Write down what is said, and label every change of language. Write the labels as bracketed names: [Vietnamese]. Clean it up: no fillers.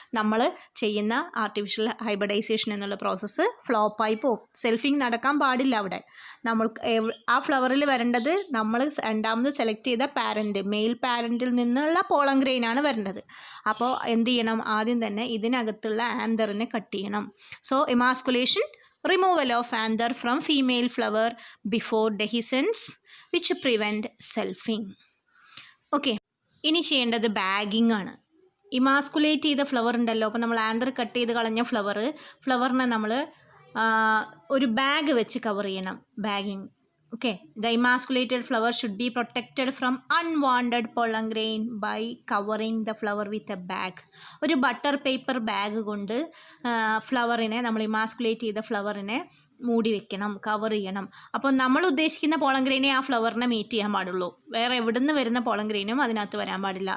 [Malayalam] നമ്മൾ ചെയ്യുന്ന artificial hybridisation എന്നുള്ള പ്രോസസ്സ് ഫ്ലോപ്പായി പോകും. സെൽഫിങ് നടക്കാൻ പാടില്ല അവിടെ. നമ്മൾ ആ ഫ്ലവറിൽ വരേണ്ടത് നമ്മൾ രണ്ടാമത് സെലക്ട് ചെയ്ത പാരൻറ്റ്, മെയിൽ പാരൻറ്റിൽ നിന്നുള്ള പോളൻ ഗ്രെയിനാണ് വരേണ്ടത്. അപ്പോൾ എന്ത് ചെയ്യണം? ആദ്യം തന്നെ ഇതിനകത്തുള്ള ആന്തറിനെ കട്ട് ചെയ്യണം. [English] So emasculation, removal of anther from female flower before dehiscence which prevent selfing. [Malayalam] Okay, ഇനി ചെയ്യേണ്ടത് ബാഗിങ് ആണ്. ഇമാസ്കുലേറ്റ് ചെയ്ത ഫ്ലവർ ഉണ്ടല്ലോ, അപ്പോൾ നമ്മൾ ആന്തർ കട്ട് ചെയ്ത് കളഞ്ഞ ഫ്ലവറിനെ നമ്മൾ ഒരു ബാഗ് വെച്ച് കവർ ചെയ്യണം. Bagging. [English] Okay, the emasculated flower should be protected from unwanted pollen grain by covering the flower with a bag. [Malayalam] ഒരു ബട്ടർ പേപ്പർ ബാഗ് കൊണ്ട് ഫ്ലവറിനെ, നമ്മൾ ഇമാസ്കുലേറ്റ് ചെയ്ത ഫ്ലവറിനെ മൂടി വെക്കണം, കവർ ചെയ്യണം. അപ്പോൾ നമ്മൾ ഉദ്ദേശിക്കുന്ന പോളൻ ഗ്രെയിനെ ആ ഫ്ലവറിനെ മീറ്റ് ചെയ്യാൻ പാടുള്ളൂ. വേറെ എവിടെ നിന്ന് വരുന്ന പോളൻ ഗ്രെയിനും അതിനകത്ത് വരാൻ പാടില്ല.